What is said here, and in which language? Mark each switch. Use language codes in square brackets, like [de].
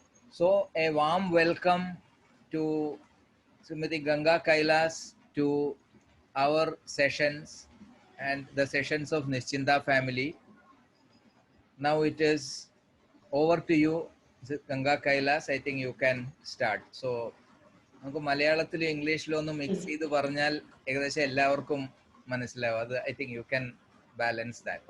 [en] So a warm welcome to Srimati Ganga Kailas to our sessions and the sessions of Nischinta family. Now it is over to you, Ganga Kailas. I think you can start. [ml] So നമുക്ക് മലയാളത്തിലും ഇംഗ്ലീഷിലും ഒന്ന് mix ചെയ്ത് പറഞ്ഞാൽ ഏകദേശം എല്ലാവർക്കും മനസ്സിലാവും. [en] അത് I think you can balance that.